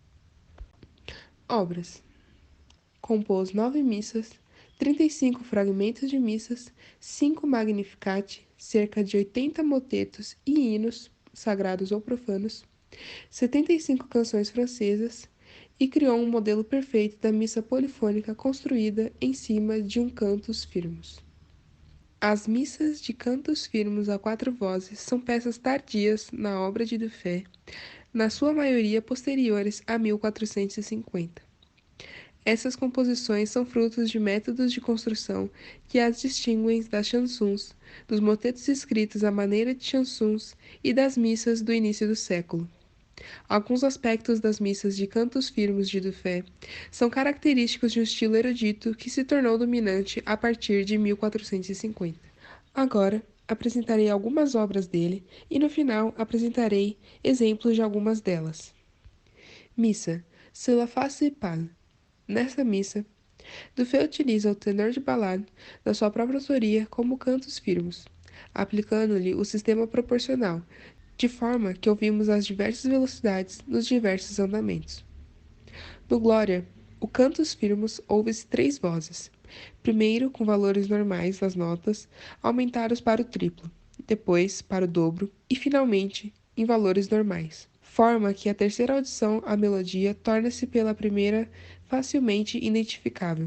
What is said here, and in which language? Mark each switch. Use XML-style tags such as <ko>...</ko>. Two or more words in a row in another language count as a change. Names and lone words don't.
<pt>Obras: compôs 9 missas, 35 fragmentos de missas, 5 Magnificat, cerca de 80 motetos e hinos, sagrados ou profanos, 75 canções francesas, e criou um modelo perfeito da missa polifônica construída em cima de um cantus firmus. As missas de cantos firmos a 4 vozes são peças tardias na obra de Dufay, na sua maioria posteriores a 1450. Essas composições são frutos de métodos de construção que as distinguem das chansons, dos motetos escritos à maneira de chansons e das missas do início do século. Alguns aspectos das missas de cantos firmos de Dufay são característicos de um estilo erudito que se tornou dominante a partir de 1450. Agora, apresentarei algumas obras dele e no final apresentarei exemplos de algumas delas. Missa, C'est la face pâle. Nesta missa, Dufay utiliza o tenor de ballade da sua própria autoria como cantos firmos, aplicando-lhe o sistema proporcional, de forma que ouvimos as diversas velocidades nos diversos andamentos. No Glória, o cantus firmus ouve-se 3 vozes, primeiro com valores normais das notas, aumentados para o triplo, depois para o dobro e, finalmente, em valores normais, forma que a terceira audição à melodia torna-se pela primeira facilmente identificável.</pt>